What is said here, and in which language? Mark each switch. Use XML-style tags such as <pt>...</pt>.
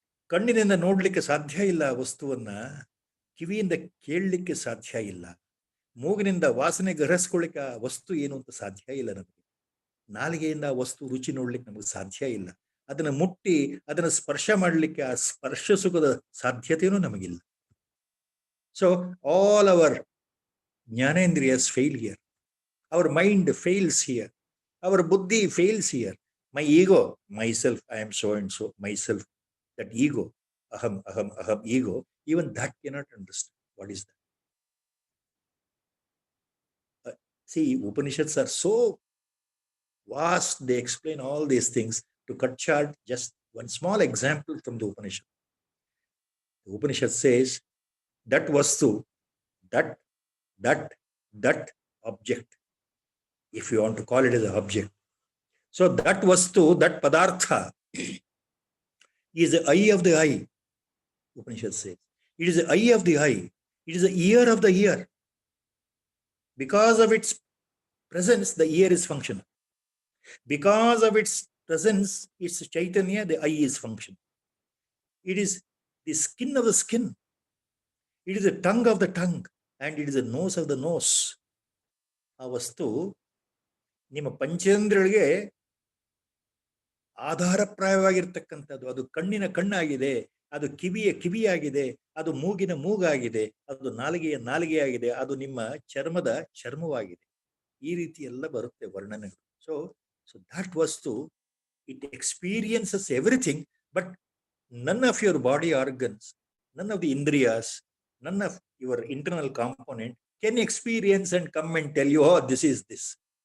<kn>ಕಣ್ಣಿನಿಂದ ನೋಡ್ಲಿಕ್ಕೆ ಸಾಧ್ಯ ಇಲ್ಲ ವಸ್ತುವನ್ನ, ಕಿವಿಯಿಂದ ಕೇಳಲಿಕ್ಕೆ ಸಾಧ್ಯ ಇಲ್ಲ, ಮೂಗಿನಿಂದ ವಾಸನೆ ಗ್ರಹಿಸ್ಕೊಳ್ಳಿಕ್ಕೆ ವಸ್ತು ಏನು ಅಂತ ಸಾಧ್ಯ ಇಲ್ಲ ನಮಗೆ, ನಾಲಿಗೆಯಿಂದ ವಸ್ತು ರುಚಿ ನೋಡ್ಲಿಕ್ಕೆ ನಮಗೆ ಸಾಧ್ಯ ಇಲ್ಲ, ಅದನ್ನ ಮುಟ್ಟಿ ಅದನ್ನ ಸ್ಪರ್ಶ ಮಾಡಲಿಕ್ಕೆ ಆ ಸ್ಪರ್ಶ ಸುಖದ ಸಾಧ್ಯತೆಯೂ ನಮಗಿಲ್ಲ.</kn> <en>So all our ಜ್ಞಾನೇಂದ್ರಿಯಸ್ fail here, our mind fails here, our ಬುದ್ಧಿ fails here. My ego, myself, I am so and so, myself, that ego, aham, ego, even that cannot understand what is that. See, Upanishads are so vast, they explain all these things. To cut short, just one small example from the Upanishad. The Upanishad says that vastu, that object, if you want to call it as an object. So that vastu, that padartha is the eye of the eye, Upanishad says. It is the eye of the eye. It is the ear of the ear. Because of its presence, the ear is functional. Because of its presence, its chaitanya, the eye is functional. It is the skin of the skin. It is the tongue of the tongue. And it is the nose of the nose.</en> <kn>ಆ ವಸ್ತು ನಿಮ್ಮ ಪಂಚೇಂದ್ರಿಯಗಳಿಗೆ ಆಧಾರಪ್ರಾಯವಾಗಿರ್ತಕ್ಕಂಥದ್ದು. ಅದು ಕಣ್ಣಿನ ಕಣ್ಣಾಗಿದೆ, ಅದು ಕಿವಿಯ ಕಿವಿಯಾಗಿದೆ, ಅದು ಮೂಗಿನ ಮೂಗಾಗಿದೆ, ಅದು ನಾಲಿಗೆಯ ನಾಲಿಗೆಯಾಗಿದೆ, ಅದು ನಿಮ್ಮ ಚರ್ಮದ ಚರ್ಮವಾಗಿದೆ. ಈ ರೀತಿ ಎಲ್ಲ ಬರುತ್ತೆ ವರ್ಣನೆಗಳು.</kn> <en>So that vastu, it experiences everything, but none of your body organs, none of the indriyas, none of your internal component can experience and come and tell you, oh, this is this.</en>